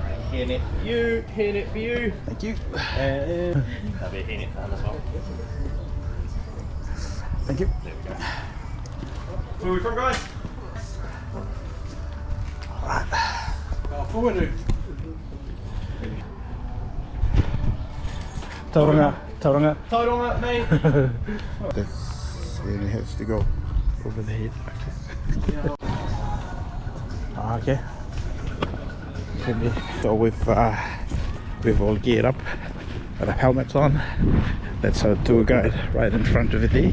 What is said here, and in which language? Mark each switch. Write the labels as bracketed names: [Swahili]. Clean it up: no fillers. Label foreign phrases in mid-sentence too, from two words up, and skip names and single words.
[English] hairnet for you, hairnet for you. Thank you. And there'll be a hairnet for him as well. Thank you. There we go. Where are we from, guys? Alright. Forward. Tauranga. Tauranga, mate. This really has to go over the head like this. Okay. So we've all geared up, got our helmets on. That's our tour guide right in front of it there.